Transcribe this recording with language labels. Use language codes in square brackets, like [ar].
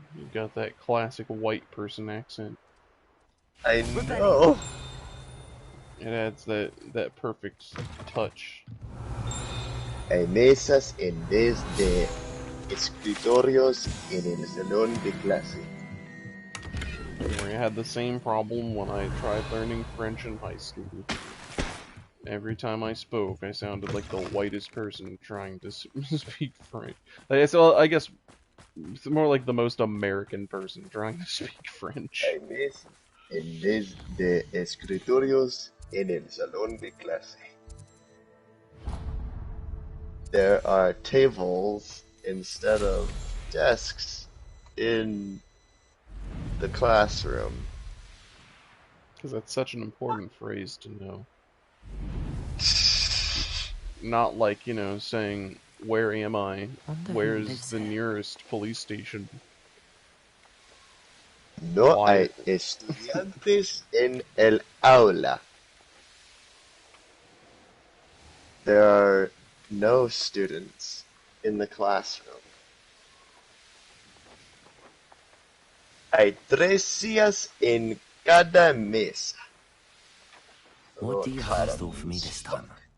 [en] You got that classic white person accent. I know. It adds that perfect touch. [es] Hay mesas en vez de escritorios en el salón de clase. [en] I had the same problem when I tried learning French in high school. Every time I spoke, I sounded like the whitest person trying to speak French. So I guess it's more like the most American person trying to speak French. [es] Hay mesas en vez de escritorios en el salón de clase. [en] There are tables instead of desks in the classroom. Because that's such an important phrase to know. Not like, saying, where am I? Where's the nearest police station? [es] No hay estudiantes en el aula. [en] There are no students in the classroom. [es] Hay 3 sillas en cada mesa. [en] What do you have in store for me this time?